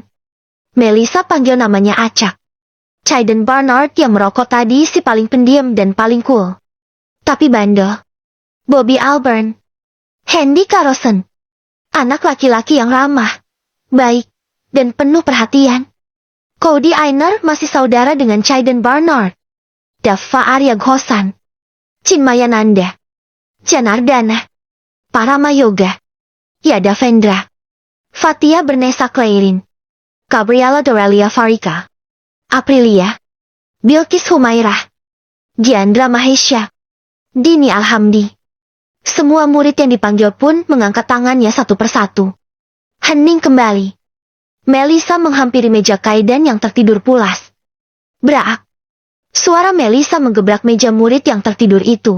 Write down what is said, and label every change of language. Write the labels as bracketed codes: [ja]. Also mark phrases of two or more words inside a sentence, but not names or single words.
[id] Melisa panggil namanya acak. Chayden Barnard yang merokok tadi si paling pendiam dan paling cool. Tapi bandel. Bobby Alburn. Handy Carlson. Anak laki-laki yang ramah, baik, dan penuh perhatian. Cody Ainer masih saudara dengan Chayden Barnard. Dava Arya Ghosan. Chinmaya Nanda. Janardana. Parama Yoga. Yadavendra. Fatia Bernesa Clairin. Gabriela Dorelia Farika. Aprilia. Bilkis Humairah. Giandra Mahesha. Dini Alhamdi. Semua murid yang dipanggil pun mengangkat tangannya satu persatu. Hening kembali. Melisa menghampiri meja Kaidan yang tertidur pulas. Braak. Suara Melisa menggebrak meja murid yang tertidur itu.